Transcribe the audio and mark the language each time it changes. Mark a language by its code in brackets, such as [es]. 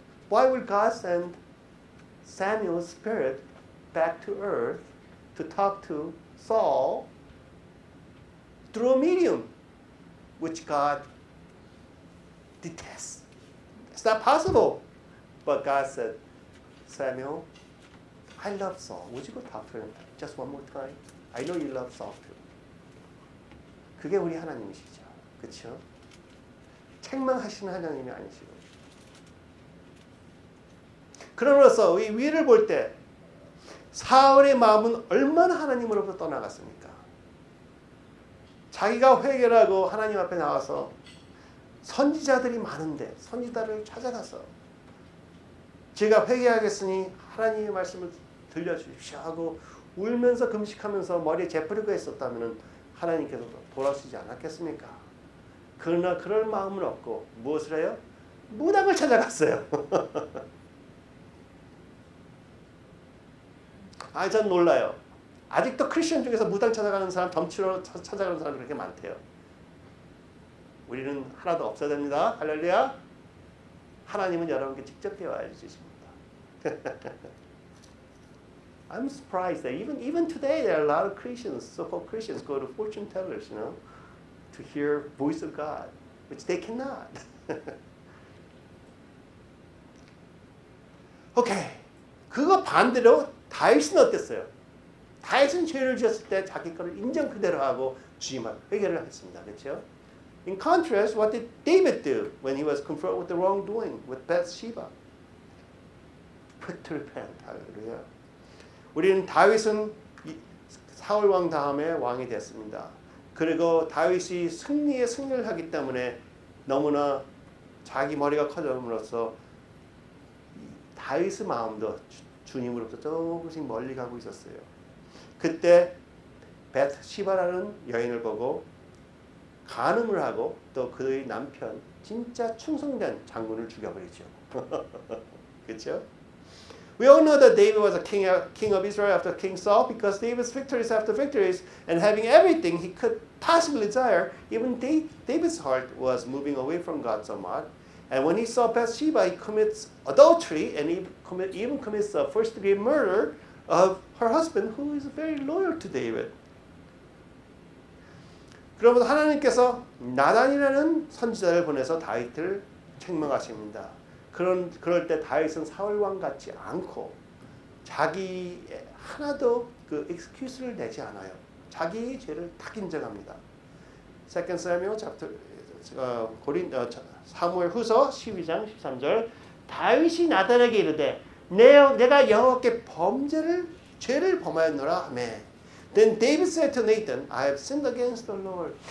[en] Why would God send Samuel's spirit back to earth to talk to Saul through a medium, which God detests? It's not possible. But God said, Samuel, I love Saul. Would you go talk to him just one more time? I know you love Saul too. [ko] 그게 우리 하나님이시죠. 그렇죠? 책망하시는 하나님이 아니시고. 그러므로서 이 위를 볼 때 사울의 마음은 얼마나 하나님으로부터 떠나갔습니까? 자기가 회개를 하고 하나님 앞에 나와서 선지자들이 많은데 선지자를 찾아가서 제가 회개하겠으니 하나님의 말씀을 들려주십시오 하고 울면서 금식하면서 머리에 재뿌리고 했었다면 하나님께서 돌아오시지 않았겠습니까? 그러나 그럴 마음은 없고 무엇을 해요? 무당을 찾아갔어요. 아, 전 놀라요. 아직도 크리스천 중에서 무당 찾아가는 사람, 덤치러 찾아가는 사람이 그렇게 많대요. 우리는 하나도 없어야 됩니다. 할렐루야. 하나님은 여러분께 직접 대화해 주십니다. [en] I'm surprised that even today there are a lot of Christians, so-called Christians, go to fortune tellers, you know, to hear voice of God, which they cannot. Okay, [ko] 그거 반대로 다윗은 어땠어요? 다윗은 죄를 지었을 때 자기 거를 인정 그대로 하고 주님 앞에 회개를 했습니다. 그렇죠? [en] In contrast, what did David do when he was confronted with the wrongdoing with Bathsheba? Quick to repent. 할렐루야. [ko] 우리는 다윗은 사울 왕 다음에 왕이 됐습니다. 그리고 다윗이 승리를 하기 때문에 너무나 자기 머리가 커짐으로써 다윗의 마음도 주님으로부터 조금씩 멀리 가고 있었어요. 그때 베트시바라는 여인을 보고 간음을 하고 또 그의 남편 진짜 충성된 장군을 죽여버리죠. 그렇죠? [en] We all know that David was a king of Israel after King Saul because David's victories after victories and having everything he could possibly desire, even David's heart was moving away from God so much. And when he saw Bathsheba, he commits adultery and he even commits the first degree murder of her husband, who is very loyal to David. [ko] 그러면서 하나님께서 나단이라는 선지자를 보내서 다윗을 책망하십니다. 그럴 때 다윗은 사울 왕 같지 않고 자기 하나도 그 excuse를 내지 않아요. 자기 죄를 딱 인정합니다. [en] Second Samuel [ko] 사무엘 후서 12장 13절 다윗이 나단에게 이르되 내가 여호와께 죄를 범하였노라 하매 [en] Then David said to Nathan, I have sinned against the Lord.